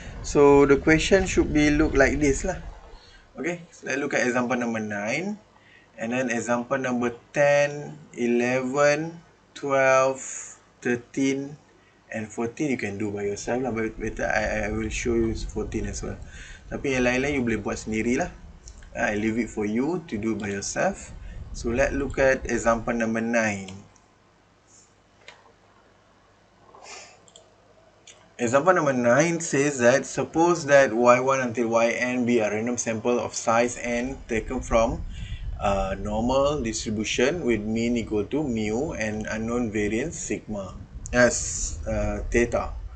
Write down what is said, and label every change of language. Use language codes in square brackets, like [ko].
[en] So the question should be look like this lah. Okay, so let's look at example number 9. And then example number 10, 11, 12, 13 And 14 you can do by yourself lah, but better I will show you 14 as well. [ms] Tapi yang lain-lain you boleh buat sendiri lah. [en] I leave it for you to do by yourself. So let's look at example number 9. Example number 9 says that suppose that y1 until yn be a random sample of size n taken from a normal distribution with mean equal to mu and unknown variance sigma as theta.